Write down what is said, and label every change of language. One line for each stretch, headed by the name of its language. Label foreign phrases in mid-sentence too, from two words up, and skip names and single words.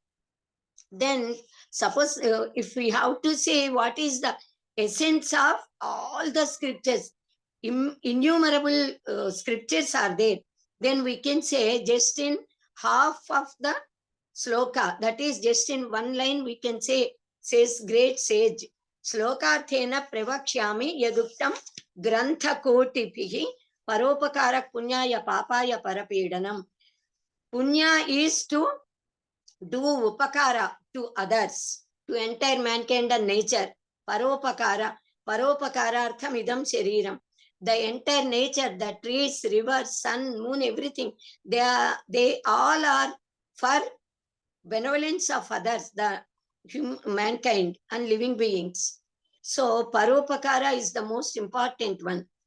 English: Then suppose if we have to say what is the essence of all the scriptures, innumerable scriptures are there, then we can say just in half of the sloka, that is just in one line we can say, says great sage,
Sanskrit: slokarthena pravakshami yaduktam grantha kotipihi paropakara punyaya papaya parapedanam.
English: Punya is to do upakara to others, to entire mankind and nature.
Sanskrit: Paropakara, paropakara idam shariram.
English: The entire nature, the trees, rivers, sun, moon, everything, they all are for benevolence of others, the mankind and living beings. So paropakara is the most important one.